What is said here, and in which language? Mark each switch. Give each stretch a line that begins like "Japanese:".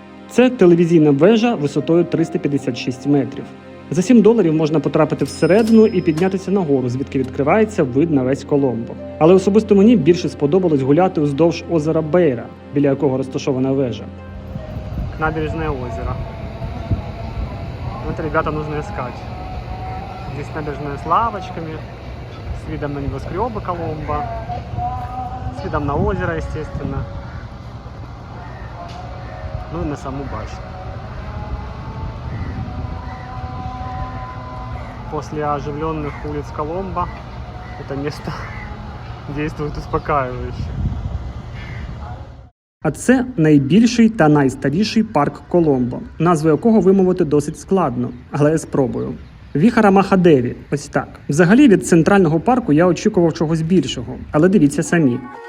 Ukrainian: Це телевізійна вежа висотою 356 метрів. За $7 можна потрапити всередину і піднятися нагору, звідки відкривається вид на весь Коломбо. Але особисто мені більше сподобалось гуляти уздовж озера Бейра, біля якого розташована вежа.
Russian: Набережное озеро. Вот, ребята, нужно искать. Здесь набережная с лавочками, с видом на небоскребы Коломбо, с видом на озеро, естественно. Ну и на саму башню. После оживленных улиц Коломбо это место действует успокаивающе.
Ukrainian: А це найбільший та найстаріший парк Коломбо, назву якого вимовити досить складно, але я спробую. Віхара Махадеві, ось так. Взагалі від центрального парку я очікував чогось більшого, але дивіться самі.